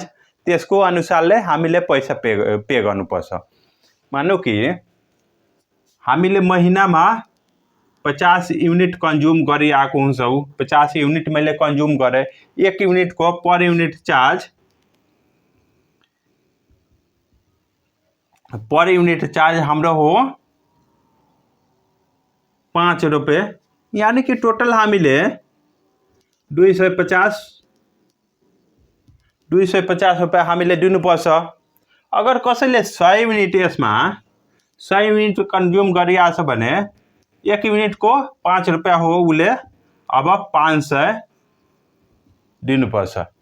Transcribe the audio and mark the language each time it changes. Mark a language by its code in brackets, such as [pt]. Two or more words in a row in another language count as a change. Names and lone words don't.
[ne] त्यसको अनुसारले हामीले पैसा पे गर्नुपर्छ। मानौ कि हामीले महिनामा 50 युनिट कन्ज्युम गरिआएको हुन्छौँ। 50 युनिट मैले कन्ज्युम गरेँ। 1 युनिटको [en] per unit charge per unit charge [ne] हाम्रो हो 5 रुपये, [hi] यानी कि [ne] टोटल हामीले 250 रुपये हामीले दिनुपर्छ। अगर कसैले 100 युनिट यसमा 100 युनिट कन्ज्युम गरिरहेछ भने 1 युनिटको 5 रुपये हो, उसले अब 500 दिनुपर्छ।